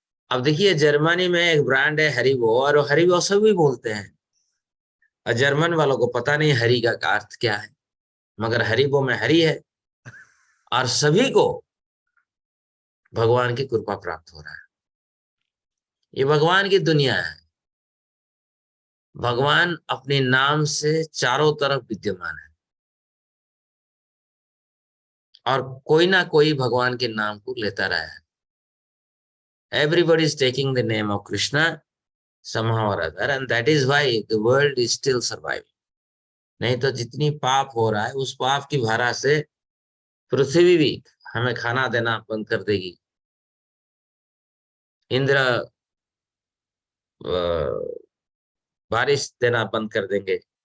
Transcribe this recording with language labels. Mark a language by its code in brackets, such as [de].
[hi] अब देखिए, जर्मनी में एक ब्रांड है हरिबो, और हरिबो सभी बोलते हैं, और जर्मन वालों को पता नहीं हरि का अर्थ क्या है, मगर हरिबो में हरि है, और सभी को भगवान की कृपा प्राप्त हो रहा है। ये भगवान की दुनिया है। भगवान अपने नाम से चारों तरफ विद्यमान है, और कोई ना कोई भगवान के नाम को लेता रहा है। [en] Everybody is taking the name of Krishna somehow or other, and that is why the world is still surviving. [hi] नहीं तो जितनी पाप हो रहा है, उस पाप की धारा से पृथ्वी भी हमें खाना देना बंद कर देगी। इंद्र बारिश देना बंद कर देंगे।